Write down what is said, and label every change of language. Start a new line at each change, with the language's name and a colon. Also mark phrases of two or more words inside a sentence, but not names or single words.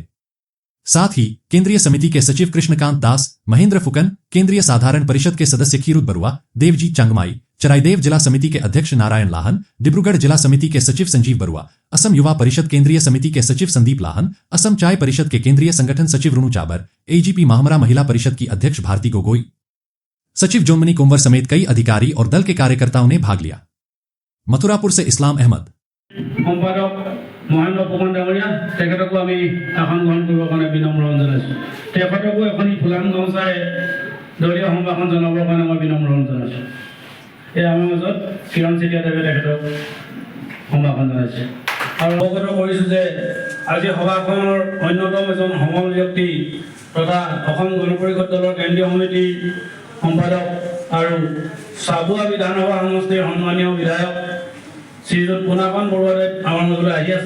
Hindi: साथ ही केंद्रीय समिति के सचिव कृष्णकांत दास, महेंद्र फुकन, केंद्रीय साधारण परिषद के सदस्य खीरुत बरुआ, देवजीत चंगमाई, चराईदेव जिला समिति के अध्यक्ष नारायण लाहन, डिब्रूगढ़ जिला समिति के सचिव संजीव बरुआ, असम युवा परिषद केंद्रीय समिति के सचिव संदीप लाहन, असम चाय परिषद के केंद्रीय संगठन सचिव रुनु चाबर, एजीपी माहमरा महिला परिषद की अध्यक्ष भारती गोगोई, सचिव जोनमनी कुंवर समेत कई अधिकारी और दल के कार्यकर्ताओं ने भाग लिया। मथुरापुर से इस्लाम अहमद।
Assamese: মহেন্দ্ৰ ফুকন ডাঙৰীয়া তেখেতকো আমি আসন গ্ৰহণ কৰিবৰ কাৰণে বিনম্ৰ অনুৰোধ জনাইছোঁ। তেখেতকো এখন ফুলাম গামোচাৰে দলীয় সম্ভাষণ জনাবৰ কাৰণে মই বিনম্ৰ অনুৰোধ জনাইছোঁ। এই আমাৰ মাজত কিৰণ চেতিয়াদেৱে তেখেতক সম্ভাষণ জনাইছে আৰু অৱগত কৰিছোঁ যে আজি সভাখনৰ অন্যতম এজন সমল ব্যক্তি তথা অসম গণ পৰিষদ দলৰ কেন্দ্ৰীয় সমিতিৰ সম্পাদক আৰু চাবুৱা বিধানসভা সমষ্টিৰ সন্মানীয় বিধায়ক শ্ৰীযুত পুনাকন বৰুৱাদেৱ আমাৰ মাজলৈ আহি আছে।